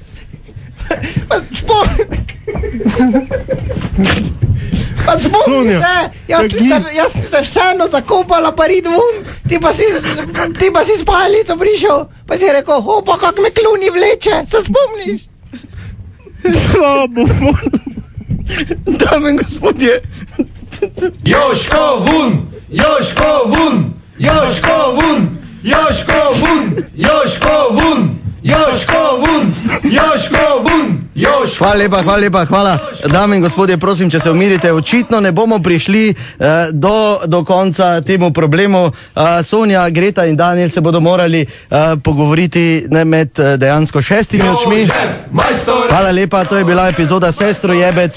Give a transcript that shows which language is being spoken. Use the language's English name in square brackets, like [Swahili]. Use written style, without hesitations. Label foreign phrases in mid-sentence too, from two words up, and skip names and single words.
[Slovenian] Pa spomni se, jaz sem se vseeno zakopala, pa rid vun, ti pa si spalito prišel, pa si rekel, pa kak me kluni vleče, se spomniš? Slabo, Dame in gospodje. Jožko vun, Jožko vun, Jožko vun, Jožko vun, Jožko vun, Jožko vun, Jožko vun. Hvala lepa. Dame in gospodje, prosim, če se umirite, očitno ne bomo prišli do konca temu problemu. Sonja, Greta in Daniel se bodo morali pogovoriti med dejansko 6 očmi. Hvala lepa, to je bila epizoda Sestro jebec.